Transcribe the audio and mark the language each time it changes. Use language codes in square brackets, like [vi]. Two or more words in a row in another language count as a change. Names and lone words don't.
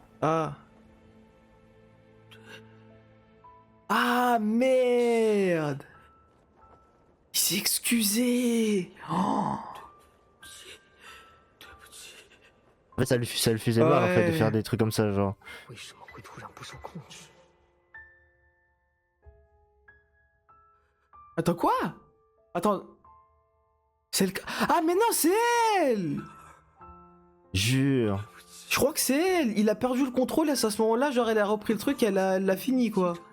[fr] Ah. Ah, merde! Il s'est excusé! Oh. En fait, ça lui faisait mal en fait de Ouais. faire des trucs comme ça, genre. [zh] 为什么会突然不受控制？ [fr] Attends, quoi? Attends. C'est le... Ah, mais non, c'est elle! Jure. Je crois que c'est elle! Il a perdu le contrôle, et à ce moment-là, genre, elle a repris le truc, elle l'a fini, quoi.